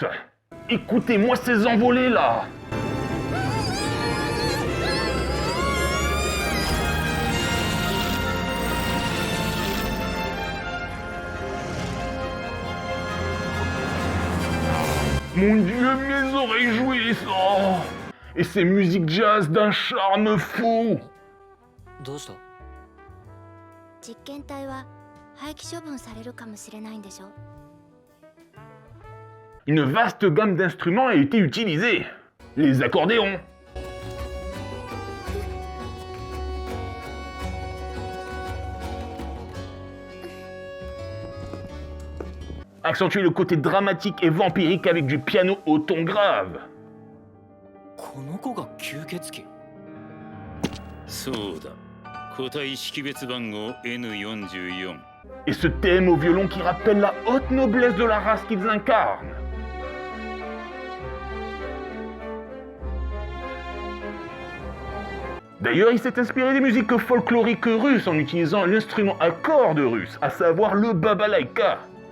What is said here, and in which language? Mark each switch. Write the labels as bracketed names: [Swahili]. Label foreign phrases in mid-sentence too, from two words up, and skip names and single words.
[French] Écoutez-moi ces envolées là. Mon Dieu, mes oreilles jouissent. Oh. Et ces musiques jazz d'un charme fou. [Japanese] どうした？実験体は廃棄処分されるかもしれないんでしょ？ [French] Une vaste gamme d'instruments a été utilisée. Les accordéons, accentuer le côté dramatique et vampirique avec du piano au ton grave. [Japanese] この子が吸血鬼？そうだ。個体識別番号 N44。 [French] Et ce thème au violon qui rappelle la haute noblesse de la race qu'ils incarnent. D'ailleurs, il s'est inspiré des musiques folkloriques russes en utilisant l'instrument à cordes russe, à savoir le babalaïka.